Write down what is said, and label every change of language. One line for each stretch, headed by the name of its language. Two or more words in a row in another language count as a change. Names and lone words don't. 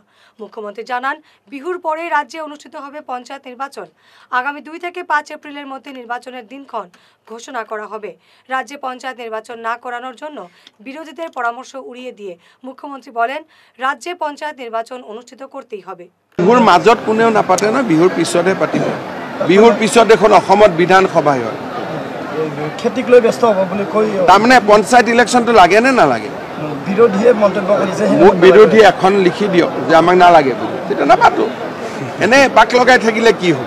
Bangla: মুখ্যমন্ত্রী জানান, বিহুর পরে রাজ্যে অনুষ্ঠিত হবে পঞ্চায়েত নির্বাচন। আগামী 2 থেকে 5 এপ্রিলের মধ্যে নির্বাচনের দিনক্ষণ ঘোষণা করা হবে। রাজ্যে পঞ্চায়েত নির্বাচন না করানোর জন্য বিরোধীদের পরামর্শ উড়িয়ে দিয়ে মুখ্যমন্ত্রী বলেন, রাজ্যে পঞ্চায়েত নির্বাচন অনুষ্ঠিত করতেই হবে।
Assamese: বিহুর মাজত কোনেও নাপাতে না, বিহুর পিছতহে পাতিব। বিহুর পিছত এখন অসমত বিধানসভা হয়। খেতিক লৈ ব্যস্ত হ'ব বুলি কৈ তাৰমানে পঞ্চায়ত ইলেকশ্যনটো লাগে নে নালাগে? বিৰোধীয়ে মন্তব্য কৰিছে, মোক বিৰোধী এখন লিখি দিয়ক যে আমাক নালাগে বুলি, তেতিয়া নাপাতো। এনে পাক লগাই থাকিলে কি হ'ব?